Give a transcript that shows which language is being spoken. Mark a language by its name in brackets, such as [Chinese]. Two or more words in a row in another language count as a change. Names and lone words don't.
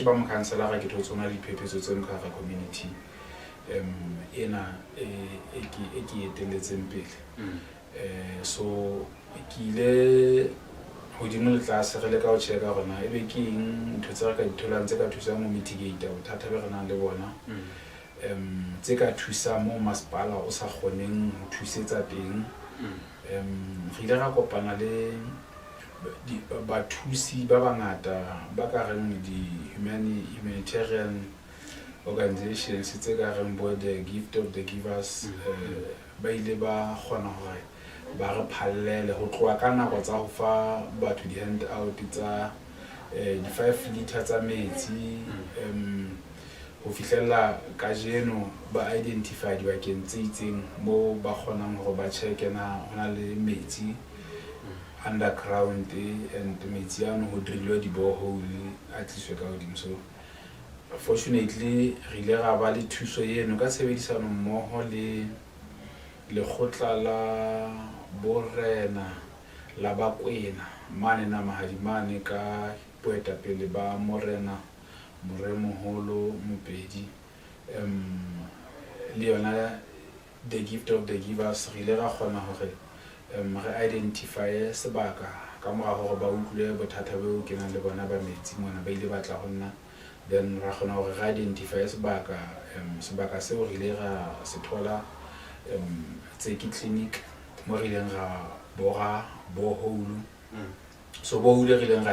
[Southern Sotho] ba mokhanselara ke thotsona diphephetso tseno ka hara community ena e ke eteletseng pele so ke ile hodimo le tlase re le ka ho checka rona ebe ke eng ntho tse re ka ditholang tse ka thusang ho mitigate bothata be re nang le bona tse ka thusa mo masepala o sa kgoneng ho thusetsa teng re ile ra kopana le bathusi ba bangata ba ka reng [English] humanitarian organizations [Southern Sotho] tse ka reng bo the gift of the givers ba ile ba kgona hore ba re phallele ho tloha ka nako tsa ho fa batho di [English] hand out [Southern Sotho] tsa di 5 liter tsa metsi ho fihlella ka jeno ba identify dibakeng tse itseng mo ba kgonang hore ba check na hona le metsi [English] underground and [Southern Sotho] metsi ano ho drillwa di borehole a tliswe ka hodimo [English] so fortunately [Southern Sotho] re ile ra ba le thuso eno ka tshebedisano mmoho le lekgotla la borena la Bakwena mane na mahadimane ka boetapele ba morena Moremoholo Mopedi le yona the gift of the givers re ile ra kgona hore re identify sebaka ka mora hore ba utlwe bothata beo ke nang le bona ba metsi mona ba ile batla ho nna then ra kgona hore re identify sebaka seo re ile ra se thola tse ke clinic mo re ileng ra bora borehole so borehole re ileng